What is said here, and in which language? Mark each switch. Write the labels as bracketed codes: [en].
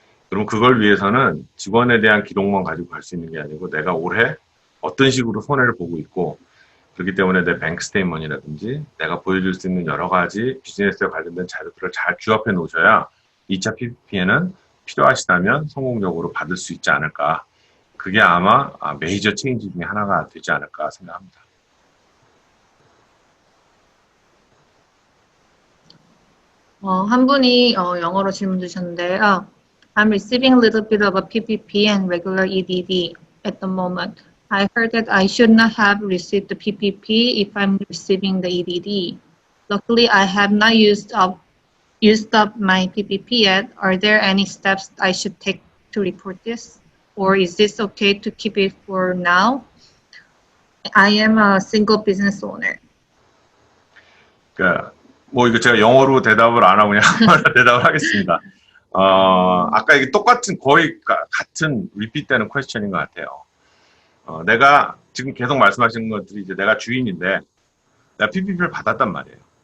[ko] 그럼 그걸 위해서는 직원에 대한 기록만 가지고 갈 수 있는 게 아니고 내가 올해 어떤 식으로 손해를 보고 있고 그렇기 때문에 내 뱅크 스테이트먼이라든지 내가 보여줄 수 있는 여러 가지 비즈니스에 관련된 자료들을 잘 규합해 놓으셔야 2차 PPP에는 필요하시다면 성공적으로 받을 수 있지 않을까. 그게 아마 메이저 체인지 중에 하나가 되지 않을까 생각합니다. 한 분이 영어로 질문 주셨는데요. [en] I'm receiving a little bit of a PPP and regular EDD at the moment. I heard that I should not have received the PPP if I'm receiving the EDD. Luckily, I have not used up my PPP yet. Are there any steps I should take to report this? Or is this okay to keep it for now? I am a single business owner. [ko] 그러니까 뭐 이거 제가 영어로 대답을 안 하고 그냥 한말로 대답을 하겠습니다. 아까 이게 똑같은 거의 같은 리핏되는 퀘스천인 것 같아요. 내가 지금 계속 말씀하시는 것들이 이제 내가 주인인데 내가 PPP를 받았단 말이에요.